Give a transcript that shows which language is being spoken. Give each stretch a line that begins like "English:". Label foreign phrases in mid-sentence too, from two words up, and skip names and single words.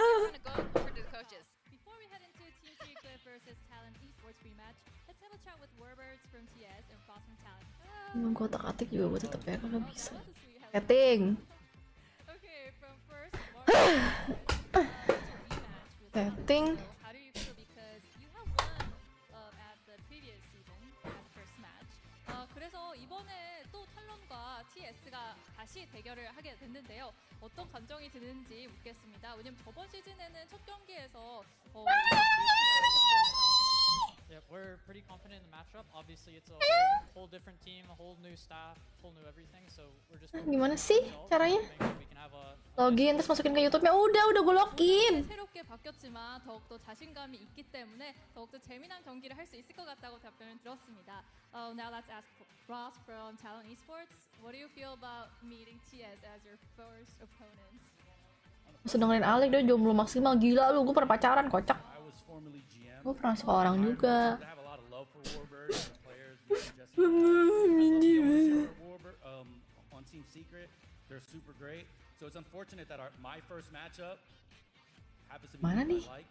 Indonesian: Emang gue otak-atik juga gue tetep ya kalau bisa.
English: Setting. Setting.
Korean: 그래서 이번에 또 탈론과 TS가 다시 대결을 하게 됐는데요. 어떤 감정이 드는지 묻겠습니다. 왜냐면 저번 시즌에는 첫 경기에서
English: Yeah, we're pretty confident in the matchup. Obviously, it's a whole different team, a whole new staff, whole new everything. So we're just
Indonesian: gimana sih caranya? Login terus masukin ke YouTube-nya. Udah gue login.
Korean: 새롭게 바뀌었지만 더욱더 자신감이 있기 때문에 더욱더 재미난 경기를 할 수 있을 것 같다고 답변을 들었습니다.
English: Now let's ask Ross from Talon Esports. What do you feel about meeting TS as your first opponent?
Indonesian: Sedangkan Alek dia jomblo maksimal, gila lu, gue pernah pacaran, kocak. Gue pernah suka orang juga. Mana nih?